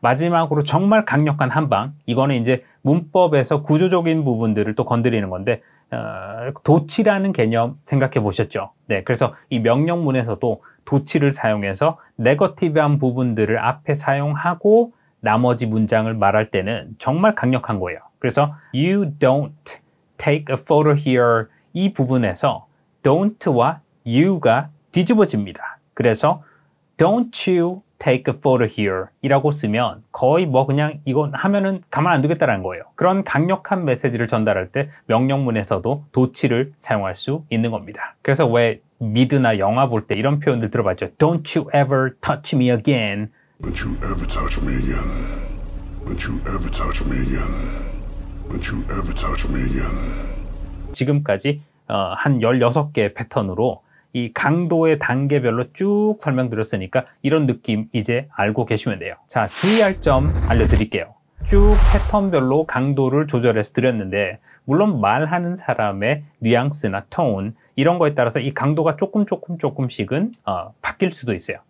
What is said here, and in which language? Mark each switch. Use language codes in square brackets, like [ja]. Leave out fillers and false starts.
[ko] 마지막으로 정말 강력한 한방 이거는 이제 문법에서 구조적인 부분들을 또 건드리는 건데 도치라는 개념 생각해 보셨죠? 네, 그래서 이 명령문에서도 도치를 사용해서 네거티브한 부분들을 앞에 사용하고 나머지 문장을 말할 때는 정말 강력한 거예요. 그래서 [en] You don't take a photo here [ko] 이 부분에서 don't와 you가 뒤집어집니다. 그래서 [en] don't you take a photo here [ko] 이라고 쓰면 거의 뭐 그냥 이건 하면은 가만 안 두겠다라는 거예요. 그런 강력한 메시지를 전달할 때 명령문에서도 do치를 사용할 수 있는 겁니다. 그래서 왜 미드나 영화 볼 때 이런 표현들 들어봤죠. [en] Don't you ever touch me again. Don't you ever touch me again. Don't you ever touch me again. Don't you ever touch me again. [ko] 지금까지 한 16개의 패턴으로 이 강도의 단계별로 쭉 설명드렸으니까 이런 느낌 이제 알고 계시면 돼요. 자, 주의할 점 알려드릴게요. 쭉 패턴별로 강도를 조절해서 드렸는데 물론 말하는 사람의 뉘앙스나 톤 이런 거에 따라서 이 강도가 조금씩은 바뀔 수도 있어요.